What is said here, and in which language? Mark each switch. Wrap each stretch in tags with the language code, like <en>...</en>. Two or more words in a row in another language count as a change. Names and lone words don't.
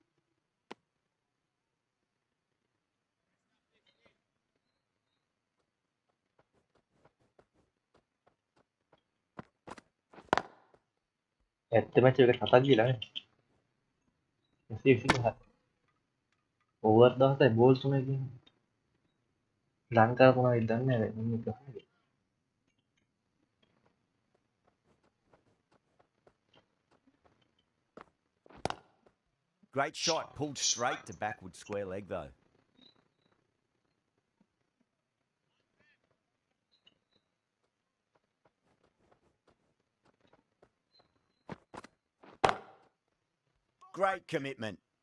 <si>ඇත්ත මැච් එකට 7ක් ගිහලා නේ. 124. ඕවර් 17යි බෝල් 3යි කියන්නේ. ලංකාව මොනවද දන්නේ නැහැ මේක.</si> <en>Great shot. Pulled straight to backward square leg though. Great commitment.</en>